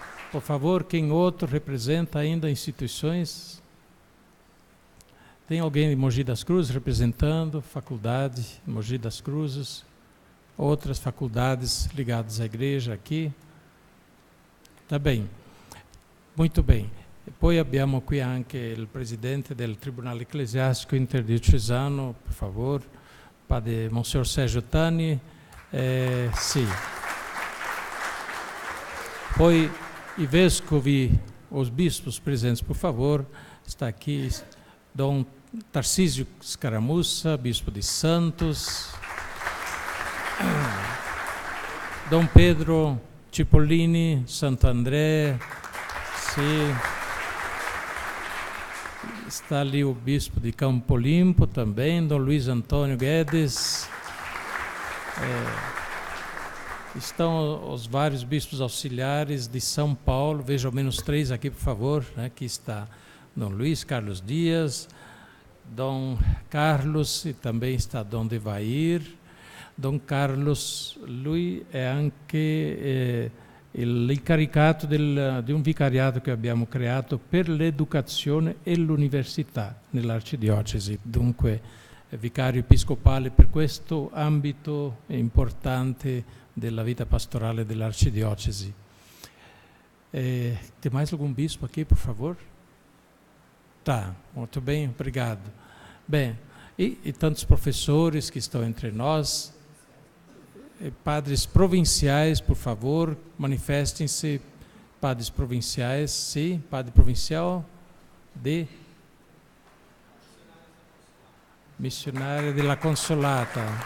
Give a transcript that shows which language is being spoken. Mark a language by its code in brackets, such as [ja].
[pt] Por favor, quem outro representa ainda instituições? Tem alguém de Mogi das Cruzes representando faculdade Mogi das Cruzes? outras faculdades ligadas à igreja aqui? Tá bem, muito bem. [it] E poi abbiamo qui anche il presidente del Tribunale Ecclesiastico Interdiocesano, per favore, Padre Monsignor Sergio Tani. Sì. Poi i vescovi, [pt] os bispos presentes, por favor, está aqui Dom Tarcísio Scaramussa, bispo de Santos, Dom Pedro Cipollini, Santo André, sim. Está ali o bispo de Campo Limpo também, Dom Luiz Antônio Guedes. Estão os vários bispos auxiliares de São Paulo, veja ao menos 3 aqui, por favor. Aqui está Dom Luiz Carlos Dias, Dom Carlos, e também está Dom Devair. [it] Dom Carlos, lui è anche l'incaricato di un vicariato che abbiamo creato per l'educazione e l'università nell'arcidiocesi, dunque è vicario episcopale per questo ambito importante della vita pastorale dell'arcidiocesi. [pt] Tem mais algum bispo aqui, por favor? Tá, muito bem, obrigado. Bem, e tantos professores que estão entre nós, padres provinciais, por favor, manifestem-se, padres provinciais, sim, padre provincial de missionário della Consolata.